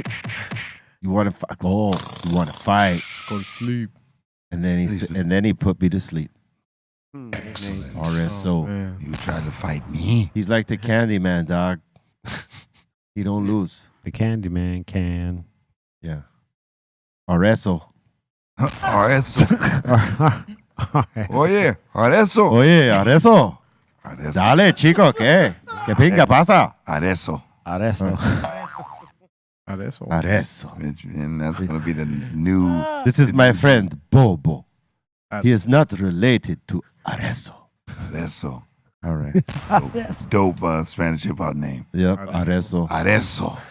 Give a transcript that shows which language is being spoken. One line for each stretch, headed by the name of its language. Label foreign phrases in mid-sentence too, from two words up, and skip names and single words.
English: You want to fight? Oh, you want to fight? Go to sleep. And then he put me to sleep. RSO. You tried to fight me. He's like the Candyman, dog. He don't lose. The Candyman can. Yeah. RSO. RSO. Oye, RSO. Oye, RSO.
Spanish: Dale, chico, ¿qué? ¿Qué pinga pasa?
English: RSO. Arezzo. And that's going to be the new... This is my friend, Bobo. He is not related to Arezzo. Arezzo. All right. Dope Spanish hip-hop name. Yep, Arezzo. Arezzo.